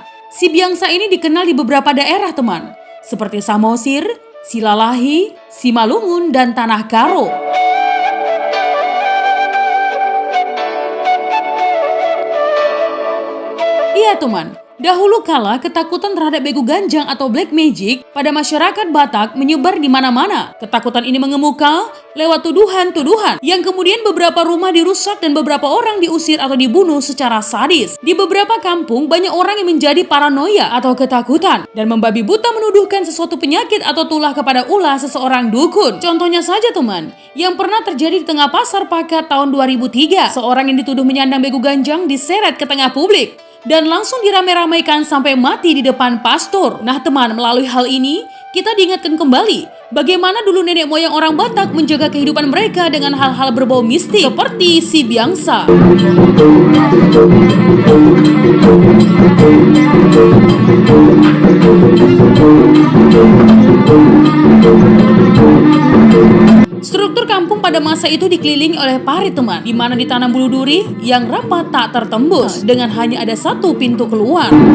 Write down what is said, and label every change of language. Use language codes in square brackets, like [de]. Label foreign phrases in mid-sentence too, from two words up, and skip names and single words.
[id] Si Byangsa ini dikenal di beberapa daerah teman, seperti Samosir, Silalahi, Simalungun, dan Tanah Karo. Iya teman, dahulu kala ketakutan terhadap [bbc] begu ganjang [id] atau [en] black magic [id] pada masyarakat Batak menyebar di mana-mana. Ketakutan ini mengemuka lewat tuduhan-tuduhan yang kemudian beberapa rumah dirusak dan beberapa orang diusir atau dibunuh secara sadis. Di beberapa kampung banyak orang yang menjadi paranoia atau ketakutan dan membabi buta menuduhkan sesuatu penyakit atau tulah kepada ulah seseorang dukun. Contohnya saja teman, yang pernah terjadi di tengah pasar Pakat tahun 2003, seorang yang dituduh menyandang [bbc] begu ganjang [id] diseret ke tengah publik dan langsung dirame-ramaikan sampai mati di depan pastor. Nah teman, melalui hal ini kita diingatkan kembali bagaimana dulu nenek moyang orang Batak menjaga kehidupan mereka dengan hal-hal berbau mistik seperti si Byangsa. Struktur kampung pada masa itu dikelilingi oleh parit teman, di mana ditanam bulu duri yang rapat tak tertembus dengan hanya ada satu pintu keluar.